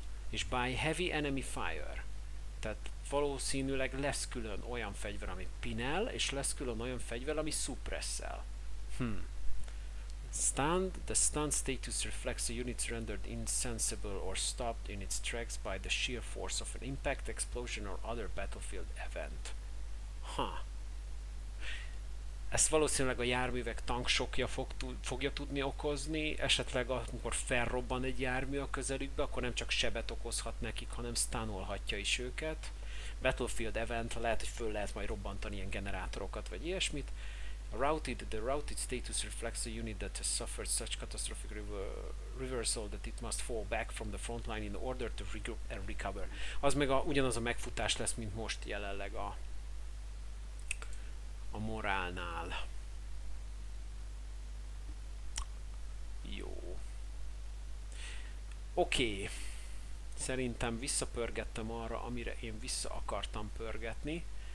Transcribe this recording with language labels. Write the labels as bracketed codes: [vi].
[hu] És [en] by heavy enemy fire. [hu] Tehát valószínűleg lesz külön olyan fegyver, ami pinel, és lesz külön olyan fegyver, ami suppressel. [en] Stunned. The stun status reflects a unit rendered insensible or stopped in its tracks by the sheer force of an impact, explosion or other battlefield event. [hu] Ezt valószínűleg a járművek tanksokja fogja tudni okozni, esetleg amikor felrobban egy jármű a közelükbe, akkor nem csak sebet okozhat nekik, hanem stunnolhatja is őket. [en] Battlefield event, [hu] lehet, hogy föl lehet majd robbantani ilyen generátorokat, vagy ilyesmit. [en] The routed status reflects a unit that has suffered such catastrophic reversal that it must fall back from the front line in order to regroup and recover. [hu] Az meg ugyanaz a megfutás lesz, mint most jelenleg a morálnál. Jó. Oké. Szerintem visszapörgettem arra, amire én vissza akartam pörgetni.